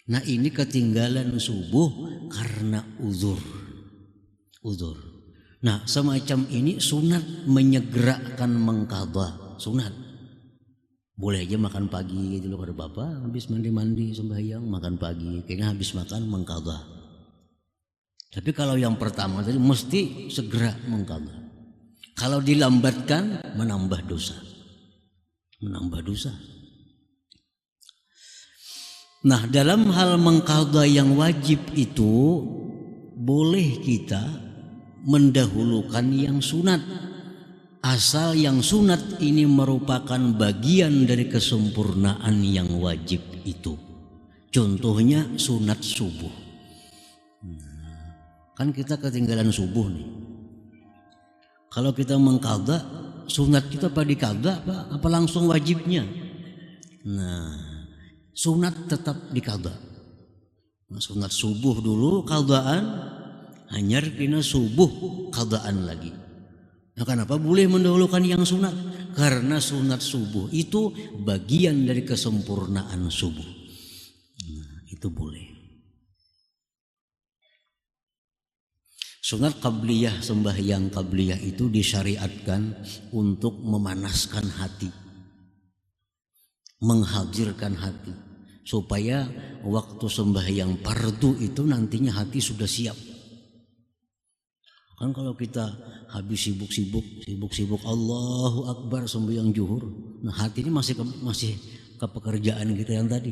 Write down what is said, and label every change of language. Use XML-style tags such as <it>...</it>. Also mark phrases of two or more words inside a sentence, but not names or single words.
<id>Nah ini ketinggalan subuh karena uzur. Nah semacam ini sunat menyegerakan mengqadha, sunat. Boleh aja makan pagi dulu kada bapak, habis mandi sembahyang makan pagi, kayaknya habis makan mengqadha. Tapi kalau yang pertama tadi mesti segera mengqadha. Kalau dilambatkan menambah dosa. Nah dalam hal mengqadha yang wajib itu boleh kita mendahulukan yang sunat, asal yang sunat ini merupakan bagian dari kesempurnaan yang wajib itu. Contohnya sunat subuh. Kan kita ketinggalan subuh nih. Kalau kita mengqadha, sunat kita apa diqadha apa langsung wajibnya? Nah sunat tetap diqadha.</id> <bjn>Nah, sunat subuh dulu qadhaan, hanyar kena subuh qadhaan lagi.</bjn> <id>Nah, kenapa boleh mendahulukan yang sunat? Karena sunat subuh itu bagian dari kesempurnaan subuh. Nah, itu boleh. Sunat qabliyah, sembahyang qabliyah itu disyariatkan untuk memanaskan hati, menghadirkan hati, supaya waktu sembahyang fardu itu nantinya hati sudah siap. Kan kalau kita habis sibuk</id> <ar>الله أكبر</ar> <id>sembahyang zuhur, nah hati ini masih ke pekerjaan kita yang tadi.</id>